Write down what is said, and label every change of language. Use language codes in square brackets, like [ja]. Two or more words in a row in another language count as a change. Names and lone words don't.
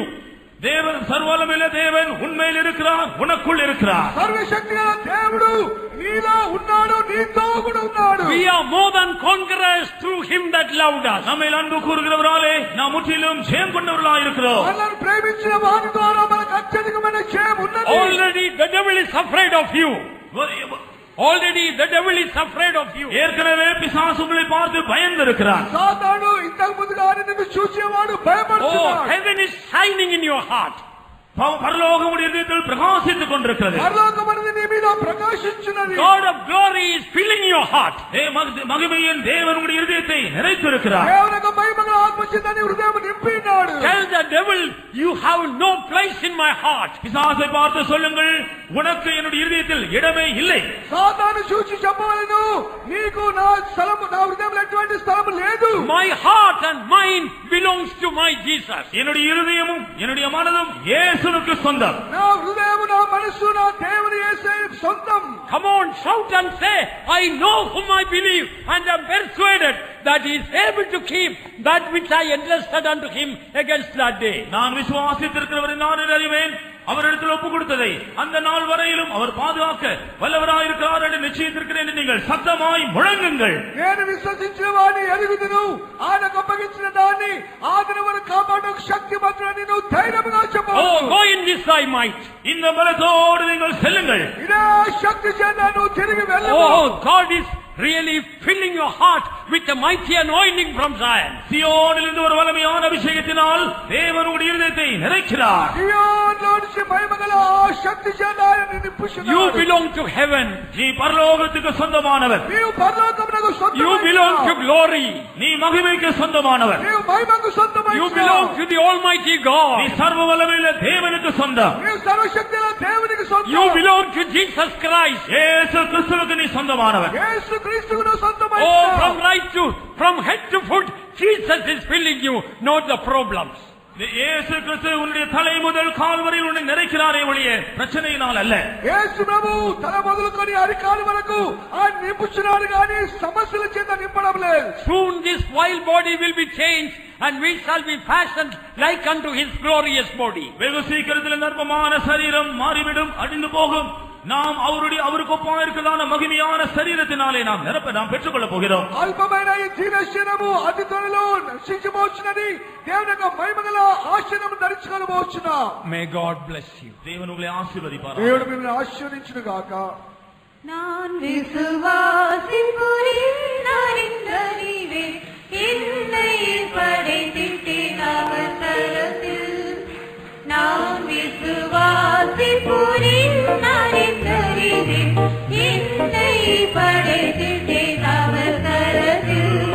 [ta] தேவன் சர்வவல்லமையுள்ள தேவன் உன்மேல் இருக்கிறார், உனக்குள் இருக்கிறார். [te] సర్వశక్తిగల దేవుడు నీలో ఉన్నాడు, నీతో కూడా ఉన్నాడు. [en] We are more than conquerors through him that loved us. [ta] நம்மை அன்பு கூறுகிறவராலே நாம் முற்றிலும் ஜெயம் கொண்டவர்களாக இருக்கிறோம். [te] మనల్ని ప్రేమించిన వారి ద్వారా మనకు అత్యధికమైన జయం ఉన్నది. [en] Already the devil is afraid of you. Already the devil is afraid of you. [ta] ஏற்கனவே பிசாசு உங்களை பார்த்து பயந்திருக்கிறார். [te] సాతాను ఇంతకు ముందుగానే నిన్ను చూసేవాడు భయపడుతున్నాడు. [en] Oh, heaven is shining in your heart. [ta] பரலோகம் உடைய இதயத்தில் பிரகாசித்துக் கொண்டிருக்கிறது. [te] పరలోకమనేది నీ మీద ప్రకాశించున్నది. [en] God of glory is filling your heart. [ta] மகிமையின் தேவன் உடைய இதயத்தை நிறைத்திருக்கிறார். [te] దేవుని యొక్క మహిమగల ఆత్మచేత నీ హృదయం నింపినాడు. [en] Tell the devil, you have no place in my heart. [ta] பிசாசை பார்த்து சொல்லுங்கள், உனக்கு என்னுடைய இதயத்தில் இடமே இல்லை. [te] సాతాను చూచి చెప్పవలెను, నీకు నా స్థలం, నా హృదయంలో ఎటువంటి స్థలం లేదు. [en] My heart and mind belongs to my Jesus. [ta] என்னுடைய இருதயமும் என்னுடைய மனதும் இயேசுவுக்கு சொந்தம். [te] నా హృదయం, నా మనస్సు, నా దేవుని యేసయ్యకు సొంతం. [en] Come on, shout and say, I know whom I believe and am persuaded that he is able to keep that which I entrusted unto him against that day. [ta] நான் விசுவாசித்திருக்கிறவரை நான் அறிவேன், அவரிடத்தில் ஒப்பு கொடுத்ததை அந்த நாள் வரையிலும் அவர் பாதுகாக்க வல்லவராயிருக்கிறார் என்று நிச்சயித்திருக்கிறேன் என்று நீங்கள் சத்தமாய் முழங்குங்கள். [te] నేను విశ్వసించిన వాడిని ఎరుగుదును, ఆయనకు అప్పగించిన దాన్ని ఆదినవరకు కాపాడకు శక్తిమంతుడని నువ్వు ధైర్యంగా చెప్పు. [en] Oh, go in this thy might. [ta] இந்த பலத்தோடு நீங்கள் செல்லுங்கள். [te] ఇదే శక్తి చేత నువ్వు తిరిగి వెళ్ళు. [en] Oh, God is really filling your heart with a mighty anointing from Zion. [ta] சியோனிலிருந்து ஒரு வல்லமையான அபிஷேகத்தினால் தேவன் உங்களுடைய இதயத்தை நிறைக்கிறார். [te] సియోనులోంచి మహిమగల శక్తి చేత ఆయన నింపుచున్నాడు. [en] You belong to heaven. [ta] நீ பரலோகத்துக்கு சொந்தமானவர். [te] నీవు పరలోకమునకు సొంతమైనవాడు. [en] You belong to glory. [ta] நீ மகிமைக்கு சொந்தமானவர். [te] నీవు మహిమకు సొంతమైనవాడు. [en] You belong to the Almighty God. [ta] நீ சர்வ வல்லமையுள்ள தேவனுக்கு சொந்தம். [te] నీవు సర్వశక్తిగల దేవునికి సొంతం. [en] You belong to Jesus Christ. [ta] இயேசு கிறிஸ்துவுக்கு நீ சொந்தமானவர். [te] యేసు క్రీస్తుకు సొంతమైనవాడు. [en] Oh, from head to foot, Jesus is filling you, not the problems. [ta] இயேசு கிறிஸ்து உன்னுடைய தலை முதல் கால் வரை உன்னை நிறைக்கிறாரே ஒழிய பிரச்சனையினால் அல்ல. [te] యేసు ప్రభు తల మొదలుకొని అరికాలు వరకు ఆయన నింపుచున్నాడు గాని సమస్యల చేత నింపడం లేదు. [en] Soon this vile body will be changed and we shall be fashioned like unto his glorious body. [ta] வெகு சீக்கிரத்தில் நற்பமான சரீரம் மாறிவிடும், அழிந்து போகும். நாம் அவருக்கு ஒப்பாக இருக்கிறதான மகிமையான சரீரத்தினாலே நாம் பெற்றுக் கொள்ள போகிறோம். [te] అల్పమైన ఈ జీవ శరీరము అతి త్వరలో నశించబోచున్నది. దేవుని యొక్క మహిమగల ఆశీర్వాదం ధరించుకొనబోచున్నా. [en] May God bless you. [ta] தேவன் உங்களை ஆசீர்வதிப்பார். [te] దేవుడు మిమ్మల్ని ఆశీర్వదించును గాక. [ta] நான் விசுவாசிக்கிறேன் அறிந்தறிவேன் என்னை படைத்திட்டேன் அவர் கரத்தில். நான் விசுவாசிக்கிறேன் அறிந்தறிவேன் என்னை படைத்திட்டேன் அவர் கரத்தில்.